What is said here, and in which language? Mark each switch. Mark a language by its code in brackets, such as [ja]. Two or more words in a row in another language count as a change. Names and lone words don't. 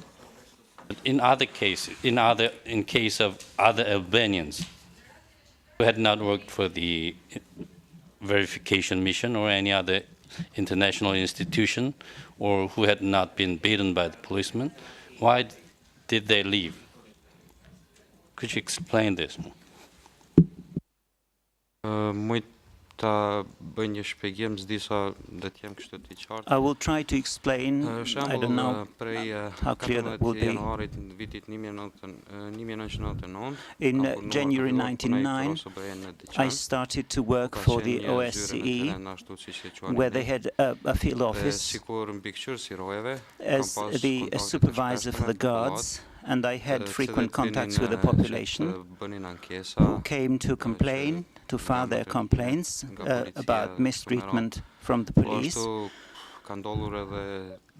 [en] But in other cases, in case of other Albanians who had not worked for the verification mission or any other international institution, or who had not been beaten by the policeman, why did they leave? Could you explain this? [sq] Muj ta bëj një shpjegim, s'di sa do të jem kështu të qartë. [en] I will try to explain. I don't know [sq] prej [en] how clear that will [sq] 14 [en] be. [sq] janarit në vitit 1999, [en] In January 1999, I started to work for the OSCE, where they had a field office as the supervisor for the guards, and I had frequent contacts with the population who came to complain, to file their complaints about mistreatment from the police.